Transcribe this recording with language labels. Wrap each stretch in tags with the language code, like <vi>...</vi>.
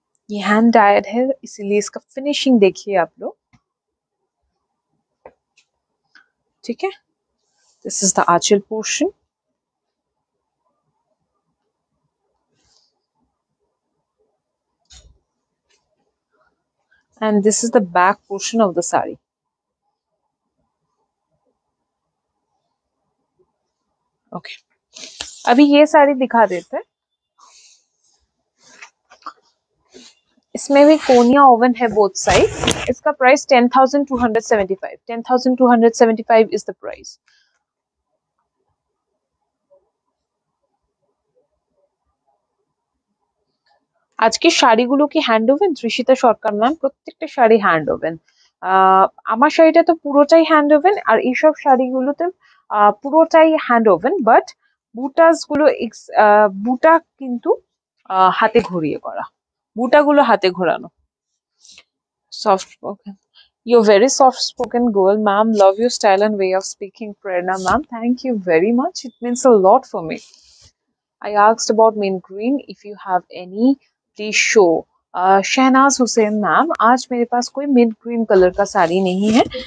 <hi>ये hand died है, इसीलिए इसका फिनिशिंग देखिए आप लोग। ठीक है,</hi> <en>This is the aanchal portion and this is the back portion of the saree.</en> <hi>Okay, अभी ये साड़ी दिखा देते हैं। इसमें भी कोनिया ओवन है बोथ साइड। इसका प्राइस 10,275।</hi> <en>10,275 is the price.</en> <bn>আজকে শাড়িগুলো কি হ্যান্ড ওভেন? ত্রিশিতা সরকার ম্যাম, প্রত্যেকটা শাড়ি হ্যান্ড ওভেন। আমার শাড়িটা তো পুরোটাই হ্যান্ড ওভেন, আর এইসব শাড়িগুলোতে পুরোটাই হ্যান্ড ওভেন, বাট বুটাস গুলো বুটা কিন্তু হাতে ঘুরিয়ে করা, বুটাগুলো হাতে ঘোরানো।</bn> <en>Soft spoken, you're very soft spoken girl ma'am, love your style and way of speaking. Prerna ma'am, thank you very much, it means a lot for me. I asked about mint green, if you have any please show.</en> <hi>Shehnaaz Hussain ma'am, आज मेरे पास कोई mint green colour का साड़ी नहीं है।</hi>